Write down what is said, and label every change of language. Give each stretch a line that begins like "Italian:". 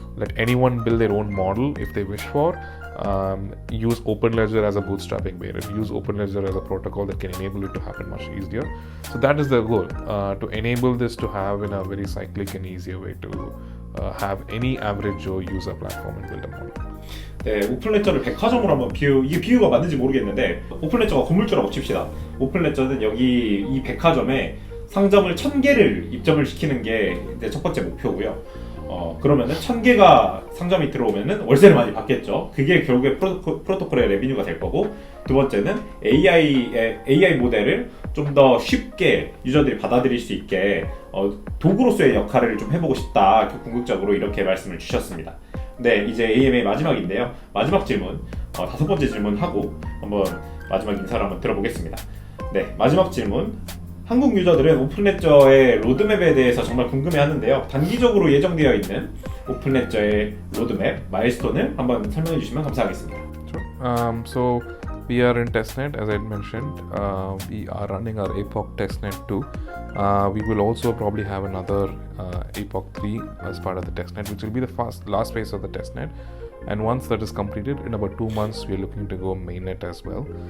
English: Let anyone build their own model if they wish for. Use OpenLedger as a bootstrapping layer. Use OpenLedger as a protocol that can enable it to happen much easier. So that is the goal, to enable this to have in a very cyclic and easier way to have any average Joe use a platform and build a model.
Korean: 네, 오픈레저를 백화점으로 한번 이게 비유가 맞는지 모르겠는데 오픈레저가 건물주라고 칩시다. 오픈레저는 여기 이 백화점에 상점을 1000개를 입점을 시키는 게 이제 첫 번째 목표고요. 그러면은 1000개가 상점이 들어오면은 월세를 많이 받겠죠. 그게 결국에 프로토콜의 레비뉴가 될 거고, 두 번째는 AI 모델을 좀 더 쉽게 유저들이 받아들일 수 있게 도구로서의 역할을 좀 해보고 싶다. 궁극적으로 이렇게 말씀을 주셨습니다. 네, 이제 AMA 마지막인데요. 마지막 질문, 5번째 질문하고 한번 마지막 인사를 한번 들어보겠습니다. 네, 마지막 질문. 한국 유저들은 오픈레저의 로드맵에 대해서 정말 궁금해하는데요. 단기적으로 예정되어 있는 오픈레저의 로드맵, 마일스톤을 한번 설명해 주시면 감사하겠습니다.
English: Sure. So we are in Testnet, as I mentioned. We are running our Epoch Testnet 2. We will also probably have another Epoch 3 as part of the Testnet, which will be the last phase of the Testnet. And once that is completed, in about 2 months, we are looking to go mainnet as well.